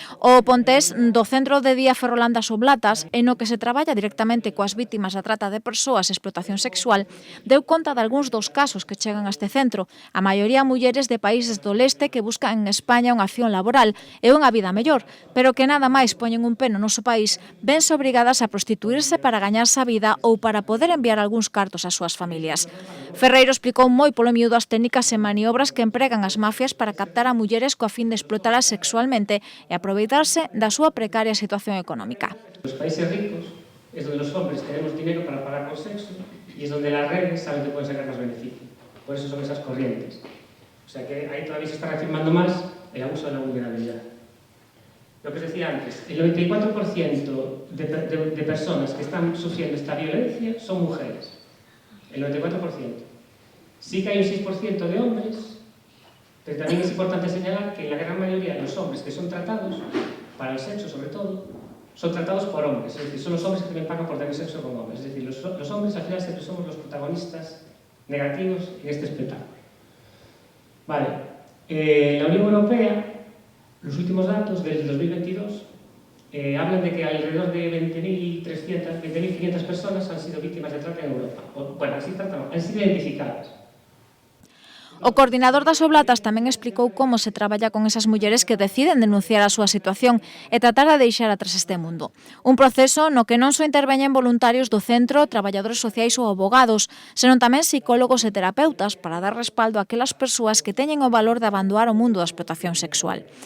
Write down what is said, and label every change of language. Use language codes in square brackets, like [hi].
[gl] O pontés do Centro de Día Ferrolán das Oblatas, en o que se traballa directamente coas vítimas da trata de persoas e explotación sexual, deu conta de algúns dos casos que chegan a este centro, a maioría mulleres de países do leste que buscan en España unha acción laboral e unha vida mellor, pero que nada máis poñen un pé no noso país, vense obrigadas a prostituirse para gañarse a vida ou para poder enviar algúns cartos ás súas familias. Ferreiro explicou moi polo miúdo as técnicas e maniobras que empregan as mafias para captar a mulleres coa fin de explotalas sexualmente e aproveitarse da súa precaria situación económica. [es] Los países ricos es donde los hombres tenemos dinero para pagar por sexo y es donde las redes saben que pueden sacar más beneficio. Por eso son esas corrientes. O sea que ahí todavía se está reafirmando más el abuso de la vulnerabilidad. Lo que os decía antes, el 94% de personas que están sufriendo esta violencia son mujeres. El 94%. Sí que hay un 6% de hombres, pero también es importante señalar que la gran mayoría de los hombres que son tratados, para el sexo sobre todo, son tratados por hombres, es decir, son los hombres que también pagan por tener sexo con hombres. Es decir, los hombres al final siempre somos los protagonistas negativos en este espectáculo. Vale, la Unión Europea, los últimos datos del 2022, hablan de que alrededor de 20.500 personas han sido víctimas de trata en Europa. Bueno, han sido identificadas. [gl] O coordinador das Oblatas tamén explicou como se traballa con esas mulleres que deciden denunciar a súa situación e tratar de deixar atrás este mundo. Un proceso no que non só interveñen voluntarios do centro, traballadores sociais ou abogados, senón tamén psicólogos e terapeutas para dar respaldo a aquelas persoas que teñen o valor de abandonar o mundo da explotación sexual.